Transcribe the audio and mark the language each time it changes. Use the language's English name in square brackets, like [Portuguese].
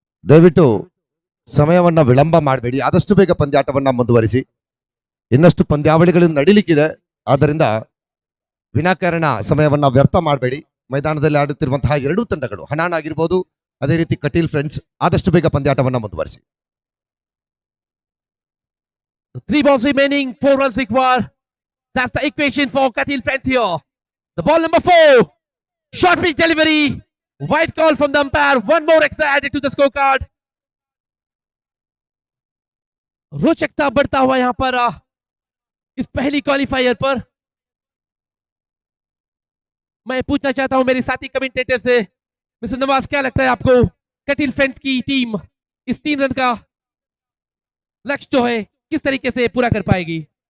[Kannada] ದಯವಿಟ್ಟು ಸಮಯವನ್ನ ವಿಳಂಬ ಮಾಡಬೇಡಿ, ಆದಷ್ಟು ಬೇಗ ಪಂದ್ಯಾಟವನ್ನ ಮುಂದುವರಿಸಿ. ಇನ್ನಷ್ಟು ಪಂದ್ಯಾವಳಿಗಳು ನಡೀಲಿಕ್ಕಿದೆ, ಆದ್ದರಿಂದ ವಿನಾಕಾರಣ ಸಮಯವನ್ನ ವ್ಯರ್ಥ ಮಾಡಬೇಡಿ. ಮೈದಾನದಲ್ಲಿ ಆಡುತ್ತಿರುವಂತಹ 2 ತಂಡಗಳು ಹನಾನ್ ಆಗಿರ್ಬೋದು, ಅದೇ ರೀತಿ ಕಟೀಲ್ ಫ್ರೆಂಡ್ಸ್, ಆದಷ್ಟು ಬೇಗ ಪಂದ್ಯಾಟವನ್ನ ಮುಂದುವರಿಸಿ. [English] 3 balls remaining, 4 runs required. That's the equation for Katil friends here. The ball number 4, short pitch delivery, white call from the umpire. One more extra added to the scorecard. [Hindi] रोचकता बढ़ता हुआ यहां पर इस पहली क्वालिफायर पर। मैं पूछना चाहता हूं मेरे साथी कमेंटेटर से, मिस्टर नवाज, क्या लगता है आपको कटिल फ्रेंड्स की टीम इस 3 रन का लक्ष्य जो है किस तरीके से पूरा कर पाएगी?